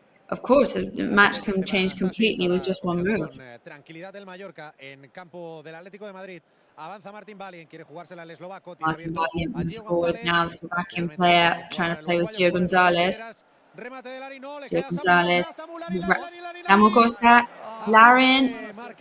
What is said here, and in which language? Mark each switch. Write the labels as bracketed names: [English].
[English] Of course, the match can change completely with just one move. [Spanish] Tranquilidad del Mallorca en campo del Atlético de Madrid. Avanza Martin Balien, quiere jugársela al eslovaco. [English] Martin Balien moves forward now. The Slovakian player trying to play with Gio González. Gio González. Samuel Costa. Larin.